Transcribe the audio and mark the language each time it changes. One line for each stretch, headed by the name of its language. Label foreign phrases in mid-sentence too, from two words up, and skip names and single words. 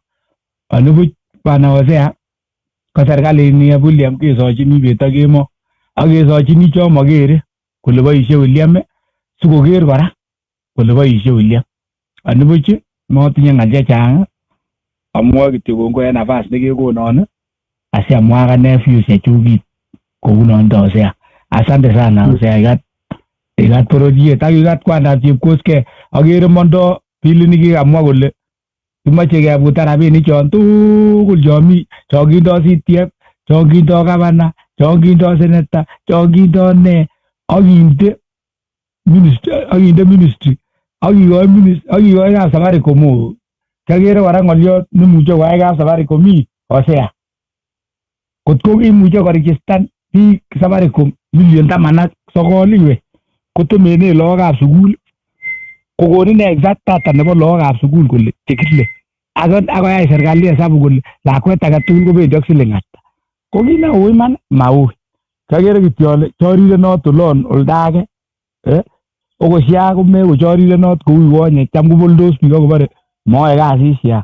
Kalenjin: Anibuch bana Hosea ko serkalit ni William kesochini bet ak kemo ak kesochini cho mokere kole boisie William sikoker kora kole boisie William. Anibuch motinye ng'al chechang amwoe kityo kongoi en nafas nekekonon asiamwa akane views chechuk kounon Hosea.
Swahili: Asante sana Hosea,
Kalenjin: ikat bororiet ak ikat kwandap Chepkoskei. Akere mondo bilit nekikamwa kole kimoche kebuta rabinik chon tugul chon kindo CTF, chon kindo gavana, chon kindo seneta, chon kindo ne akinde ministry akikoi kap Safaricom. Kiakere kora ng'oliot nemuche koyai kap Safaricom Hosea. Kotko imuche koregistan biik Safaricom 19,000,000 iwe kotemene lagokab sukul kokonin
English: exact data
Kalenjin: nebo lagokab sukul kole chekile akoyai
Swahili: serikali hesabu
Kalenjin: kole lakwet age tugul kobendi ak siling ata. Ko kit neui iman maui. Kiakere kityo ale chorirenot olon oldage okot SHA komeko chorirenot kou konye cham koboldos biik akobore moyoe kasit SHA.